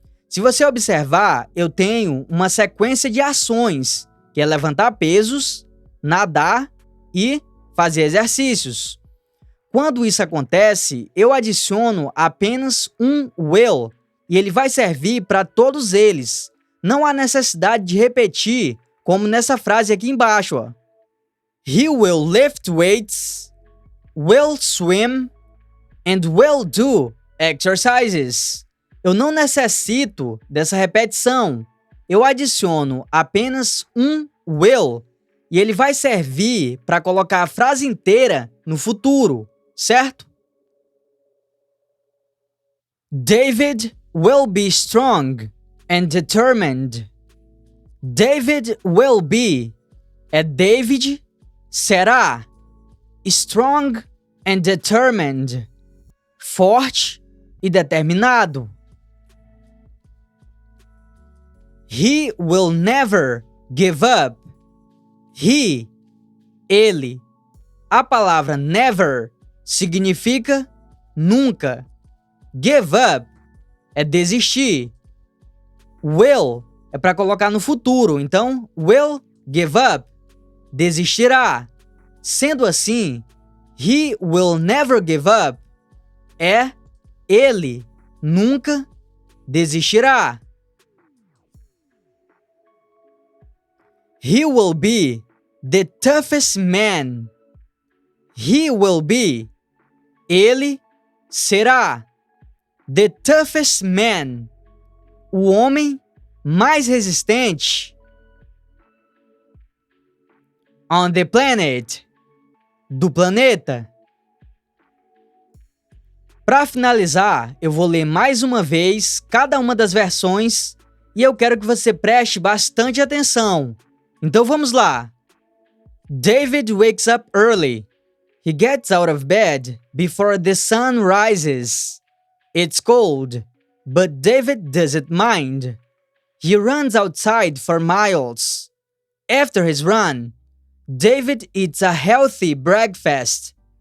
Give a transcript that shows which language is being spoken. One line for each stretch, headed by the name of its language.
Portuguese: Se você observar, eu tenho uma sequência de ações, que é levantar pesos, nadar e fazer exercícios. Quando isso acontece, eu adiciono apenas um will e ele vai servir para todos eles. Não há necessidade de repetir, como nessa frase aqui embaixo. Ó.
English: He will lift weights, will swim and will do exercises.
Portuguese: Eu não necessito dessa repetição. Eu adiciono apenas um will e ele vai servir para colocar a frase inteira no futuro, certo?
English: David will be strong and determined. David will be
Portuguese: é David será.
English: Strong and determined.
Portuguese: Forte e determinado.
English: He will never give up.
Portuguese: Ele. A palavra never significa nunca. Give up é desistir. Will é para colocar no futuro, então will give up, desistirá. Sendo assim,
English: he will never give up
Portuguese: é ele nunca desistirá.
English: He will be the toughest man. He will be.
Portuguese: Ele será.
English: The toughest man.
Portuguese: O homem mais resistente.
English: On the planet.
Portuguese: Do planeta. Para finalizar, eu vou ler mais uma vez cada uma das versões e eu quero que você preste bastante atenção. Então vamos lá.
English: David wakes up early. He gets out of bed before the sun rises. It's cold, but David doesn't mind. He runs outside for miles. After his run, David eats a healthy breakfast.